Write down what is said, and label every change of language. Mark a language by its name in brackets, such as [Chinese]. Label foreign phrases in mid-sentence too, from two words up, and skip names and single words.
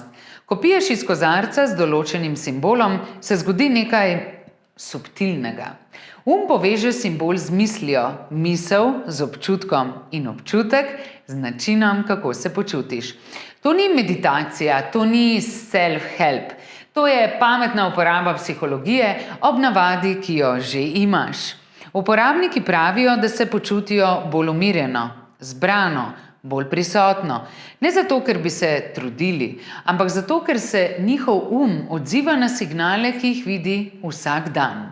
[Slovenian] Ko piješ iz kozarca z določenim simbolom, se zgodi nekaj subtilnega. Poveže simbol z mislijo, misel z občutkom in občutek z načinom, kako se počutiš. To ni meditacija, to ni self-help. To je pametna uporaba psihologije ob navadi, ki jo že imaš. Uporabniki pravijo, da se počutijo bolj umirjeno, zbrano, bolj prisotno. Ne zato, ker bi se trudili, ampak zato, ker se njihov odziva na signale, ki jih vidi vsak dan.